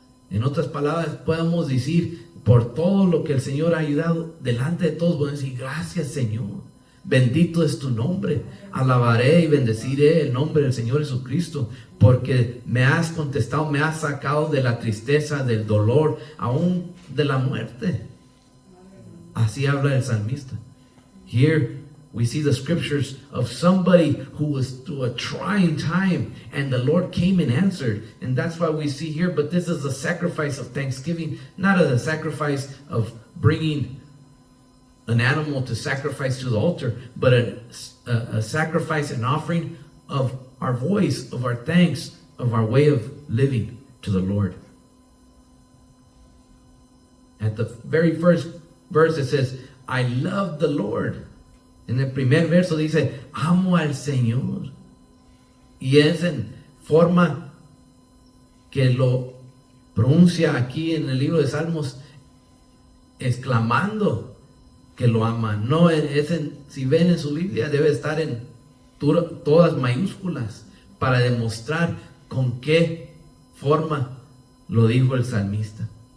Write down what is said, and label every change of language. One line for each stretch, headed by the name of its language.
Spanish: En otras palabras, podemos decir, por todo lo que el Señor ha ayudado, delante de todos, podemos decir, gracias Señor. Bendito es tu nombre. Alabaré y bendeciré el nombre del Señor Jesucristo, porque me has contestado, me has sacado de la tristeza, del dolor, aún de la muerte. Así habla el salmista.
English: Here we see the scriptures of somebody who was through a trying time and the Lord came and answered. And that's why we see here, but this is a sacrifice of thanksgiving, not a sacrifice of bringing an animal to sacrifice to the altar, but a sacrifice, an offering of our voice, of our thanks, of our way of living to the Lord. At the very first verse it says, I love the Lord.
Spanish: En el primer verso dice, amo al Señor. Y es en forma que lo pronuncia aquí en el libro de Salmos, exclamando que lo ama. No es si ven en su Biblia, debe estar en todas mayúsculas para demostrar con qué forma lo dijo el salmista.